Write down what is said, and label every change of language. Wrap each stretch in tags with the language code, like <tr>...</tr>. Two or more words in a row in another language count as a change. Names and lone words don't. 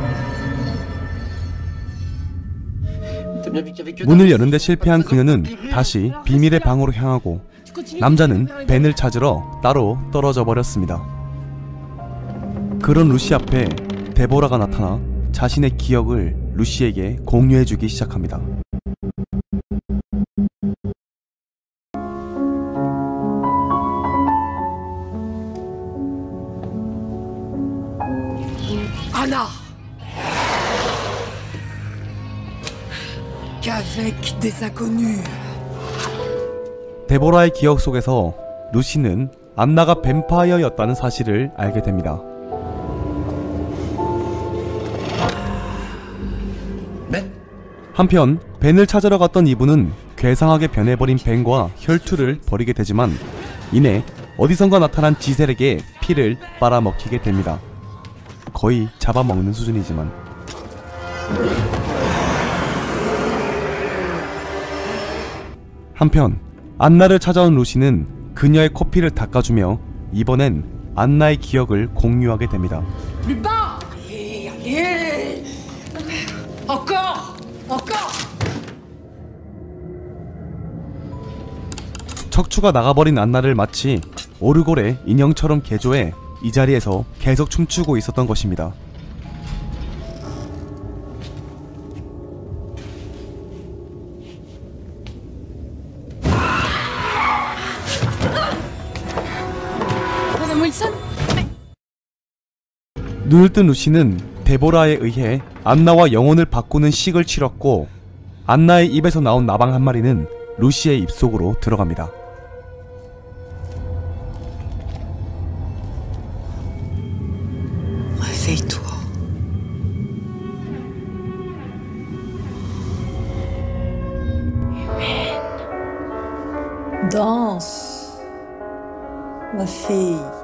<ko>문을 여는데 실패한 그녀는 다시 비밀의 방으로 향하고 남자는 벤을 찾으러 따로 떨어져 버렸습니다. 그런 루시 앞에 데보라가 나타나 자신의 기억을 루시에게 공유해주기 시작합니다.</ko> <fr>Anna, qu'avec des inconnus.</fr> <ko>데보라의 기억 속에서 루시는 안나가 뱀파이어였다는 사실을 알게 됩니다. 한편 벤을 찾으러 갔던 이분은 괴상하게 변해버린 벤과 혈투를 벌이게 되지만 이내 어디선가 나타난 지셀에게 피를 빨아먹히게 됩니다. 거의 잡아먹는 수준이지만. 한편 안나를 찾아온 루시는 그녀의 코피를 닦아주며 이번엔 안나의 기억을 공유하게 됩니다.</ko> <fr>Plus bas. Allez. Encore.</fr> <ko>척추가 나가버린 안나를 마치 오르골의 인형처럼 개조해 이 자리에서 계속 춤추고 있었던 것입니다. 눈을 뜬 루시는 데보라에 의해 안나와 영혼을 바꾸는 식을 치렀고 안나의 입에서 나온 나방 한 마리는 루시의 입속으로 들어갑니다.</ko> <fr>Réveille-toi. Danse, ma fille.</fr>